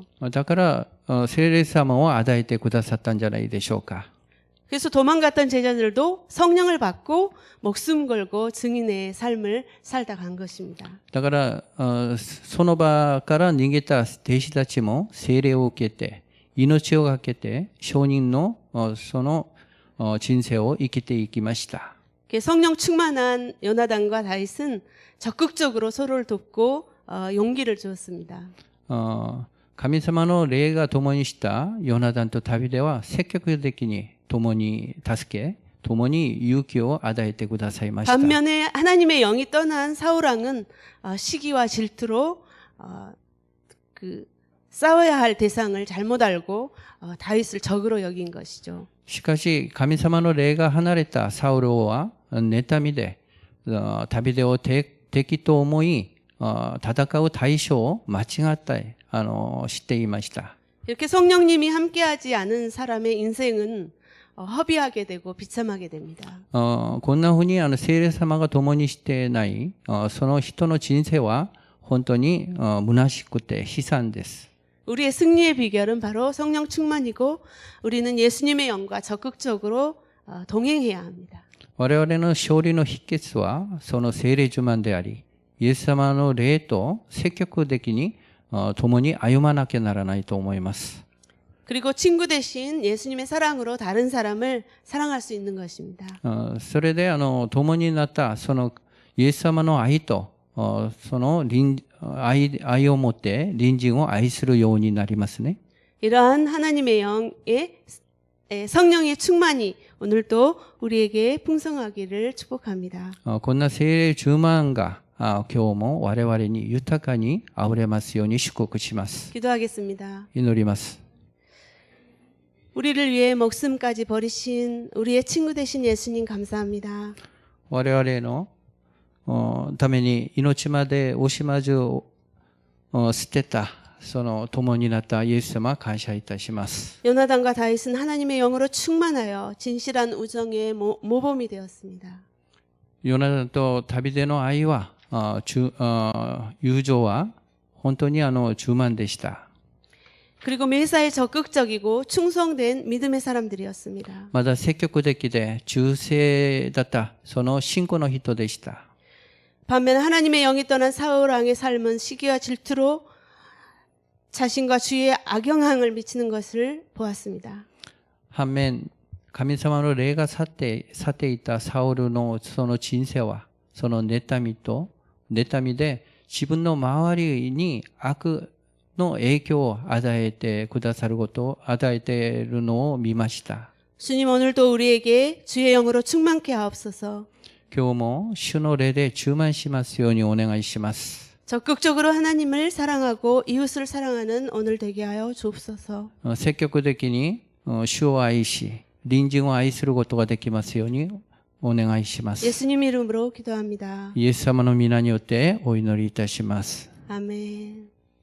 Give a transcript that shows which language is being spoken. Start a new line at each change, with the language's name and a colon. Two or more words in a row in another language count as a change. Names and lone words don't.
Japanese: だから聖霊様を与えてくださったんじゃないでしょうか。
Korean: 그래서 도망갔던 제자들도 성령을 받고 목숨 걸고 증인의 삶을 살다 간 것입니다.
Japanese: だからその場から逃げた弟子たちも聖霊を受けて命を懸けて証人のその人生を生きていきました。
Korean: 성령 충만한 요나단과 다윗은 적극적으로 서로를 돕고 용기를 주었습니다.
Japanese: 神様の霊が共にしたヨナダンとダビデは積極的に共に助け、共に勇気を与えてくださいました。
Korean: 반면에 하나님의 영이 떠난 사울왕은 시기와 질투로 싸워야 할 대상을 잘못 알고 다윗을 적으로 여긴 것이죠.
Japanese: しかし神様の霊が離れたサウル王は妬みでダビデを敵と思い戦う対象を間違って知っていました。
Korean: 이렇게 성령님이 함께하지 않은 사람의 인생은 허비하게 되고 비참하게 됩니다.
Japanese: こんなふうに聖霊様が共にしてないその人の人生は本当に虚しくて悲惨です。
Korean: 우리의 승리의 비결은 바로 성령 충만이고 우리는 예수님의 영과 적극적으로 동행해야 합니다.
Japanese: 我々の勝利の秘訣はその聖霊充満であり、イエス様の霊と積極的に共に歩まなきゃならないと思います。
Korean: 그리고 친구 대신 예수님의 사랑으로 다른 사람을 사랑할 수 있는 것입니다.
Japanese: それで共になったそのイエス様の愛とその愛を持って隣人を愛するようになりますね。
Korean: 이러한 하나님의 영의 성령의 충만이 오늘도 우리에게 풍성하기를 축복합니다.
Japanese: こんな聖霊充満が今日も我々に豊かにあふれますように祝福します。
Korean: 기도하겠습니다.
Japanese: 祈ります。
Korean: 우리를 위해 목숨까지 버리신 우리의 친구 되신 예수님 감사합니다.
Japanese: 我々のために命まで惜しまず捨てたその共になったイエス様感謝いたします。
Korean: 요나단과 다윗은 하나님의 영으로 충만하여 진실한 우정의 모범이 되었습니다.
Japanese: ヨナダンとダビデの愛は友情は本当に充満でした。
Korean: 그리고 매사에 적극적이고 충성된 믿음의 사람들이었습니다.
Japanese: まだ積極的で忠誠だったその信仰の人でした。
Korean: 반면 하나님의 영이 떠난 사울 왕의 삶은 시기와 질투로 자신과 주위에 악영향을 미치는 것을 보았습니다.
Japanese: 反面神様の霊が去っていたサウルのその人生はその妬みで自分の周りに悪の影響を与えてくださることを与えているのを見ました。
Korean: 주님 오늘도 우리에게 주의 영으로 충만케 하옵소서.
Japanese: 今日も主の霊で充満しますようにお願いします。
Korean: 적극적으로 하나님을 사랑하고 이웃을 사랑하는 오늘 되게 하여 주옵소서.
Japanese: 積極的に主を愛し隣人を愛することができますようにお願いします。
Korean: 예수님 이름으로 기도합니다.
Japanese: イエス様の皆によってお祈りいたします。
Korean: 아멘.